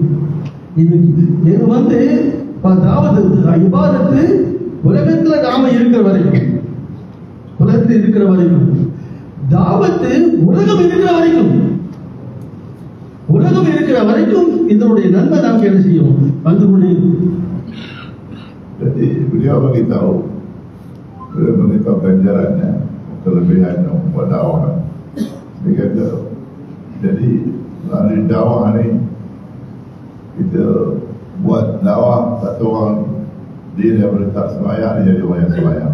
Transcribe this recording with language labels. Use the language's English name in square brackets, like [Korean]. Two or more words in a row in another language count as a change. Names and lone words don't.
[Tamil] இது தாவத்து இபாதத்து உலகத்துல நாம இருக்கிற வரைக்கும் தாவத்து உலகம் இருக்கிற வரைக்கும் இதனுடைய நன்மை நமக்கு என்ன செய்யும் வந்து கொண்டே. [Malay] Jadi beliau beritahu ganjarannya, kelebihannya buat dakwah. Dia kata, jadi melalui dakwah ni kita buat dakwah, satu orang dia daripada tak sembahyang dia jadi orang yang sembahyang.